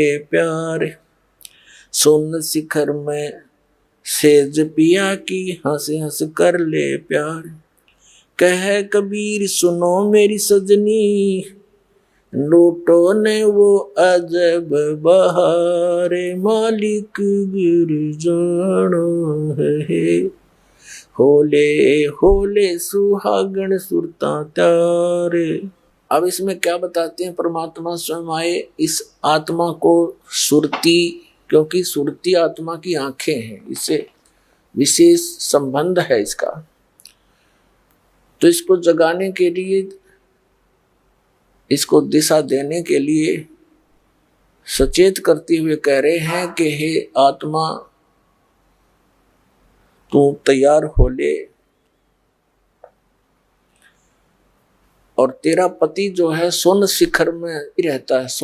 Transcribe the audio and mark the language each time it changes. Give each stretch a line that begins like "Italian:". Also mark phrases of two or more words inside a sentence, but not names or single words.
Hindi: प्यार, सोन शिखर में सेज पिया की हंस हंस कर ले प्यार, कह कबीर सुनो मेरी सजनी लूटो ने वो अजब बहारे, मालिक गिर जाना है होले होले सुहागण सुरता त्यारे। अब इसमें क्या बताते हैं परमात्मा स्वयं आए इस आत्मा को सुरती, क्योंकि सुरती आत्मा की आंखें हैं, इससे विशेष संबंध है इसका, तो इसको जगाने के लिए, इसको दिशा देने के लिए सचेत करते हुए कह रहे हैं कि हे आत्मा तू तैयार हो ले, और तेरा पति जो है सोन शिखर में ही रहता है।